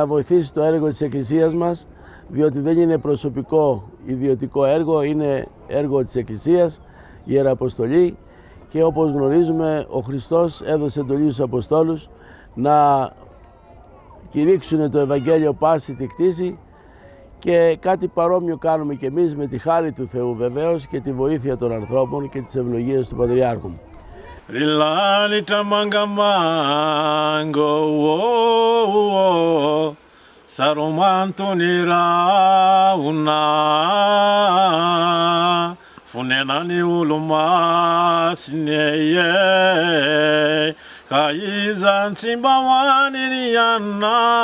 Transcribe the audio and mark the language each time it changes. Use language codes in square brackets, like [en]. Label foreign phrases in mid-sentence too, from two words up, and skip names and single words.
[el] βοηθήσει το έργο της Εκκλησίας μας, διότι δεν είναι προσωπικό ιδιωτικό έργο, είναι έργο της Εκκλησίας, Ιεραποστολή, και όπως γνωρίζουμε ο Χριστός έδωσε εντολή στους Αποστόλους να κηρύξουν το Ευαγγέλιο πάση τη κτήση, και κάτι παρόμοιο κάνουμε και εμείς με τη χάρη του Θεού βεβαίως και τη βοήθεια των ανθρώπων και τις ευλογίες του Πατριάρχου. Rilani tamangamango saromantuni rauna funenani ulumasneye kaizan simbawani yana